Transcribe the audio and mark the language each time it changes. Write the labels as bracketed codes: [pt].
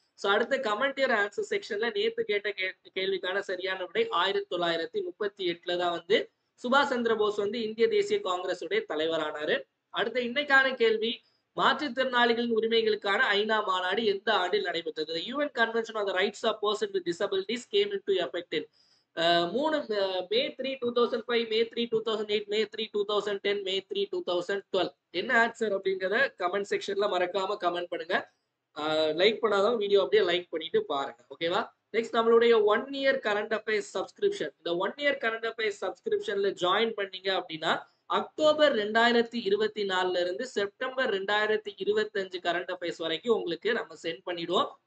[ta] So அடுத்த comment year answer செக்ஷன்ல நேத்து கேட்ட கேள்விக்கான சரியான விடை 1938 தான் வந்து சுபாஷ் சந்திர போஸ் வந்து இந்திய தேசிய காங்கிரஸ் உடைய தலைவரானாரு. அடுத்த இன்னைக்கான கேள்வி, மாற்றுத்திறனாளிகளின் உரிமைகளுக்கான ஐநா மாநாடு எந்த ஆண்டில் நடைபெற்றது? [en] UN Convention on the Rights of Persons with Disabilities came into effect in May 3, 2005, May 3, 2008, May 3, 2010, May 3, 2012. [ta] என்ன ஆன்சர் அப்படிங்கிறத கமெண்ட் செக்ஷன்ல மறக்காம கமெண்ட் பண்ணுங்க. லைக் பண்ணாதவங்க வீடியோ அப்படியே லைக் பண்ணிட்டு பாருங்க. ஓகேவா? நெக்ஸ்ட் நம்மளுடைய 1 இயர் கரண்ட் அஃபேர்ஸ் சப்ஸ்கிரிப்ஷன். இந்த 1 இயர் கரண்ட் அஃபேர்ஸ் சப்ஸ்கிரிப்ஷன்ல ஜாயின் பண்ணீங்க அப்படின்னா அக்டோபர் 2024 இருந்து செப்டம்பர் 2025 கரண்ட் அஃபேர்ஸ் வரைக்கும் உங்களுக்கு நம்ம சென்ட் பண்ணிடுவோம்.